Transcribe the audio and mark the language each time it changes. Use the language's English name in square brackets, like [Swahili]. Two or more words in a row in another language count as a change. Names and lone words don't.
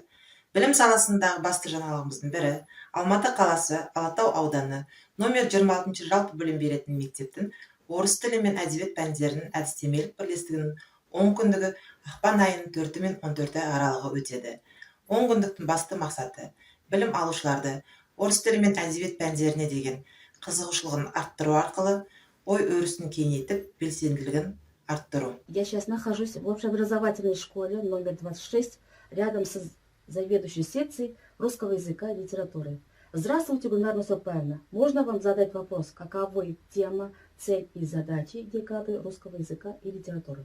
[Kazakh] Білім саласындағы басты жаңалығымыздың бірі Алматы қаласы, Алатау ауданы, номер 26 жалпы білім беретін мектептің орыс тілі мен әдебиет пәндерінің әдістемелік бірлестігінің 10 күндігі ақпан айының 4 мен 14 аралығы өтеді. 10 күндіктің басты мақсаты білім алушыларды орыс тілі мен әдебиет пәндеріне деген қызығушылығын арттыру арқылы ой өрісін кеңейтіп, белсенділігін арттыру. [Russian] Я сейчас нахожусь в общеобразовательной школе номер 26, рядом с заведующей секцией русского языка и литературы. Здравствуйте, Гульнара Мусапаевна. Можно вам задать вопрос, каковы тема, цель и задачи декады русского языка и литературы?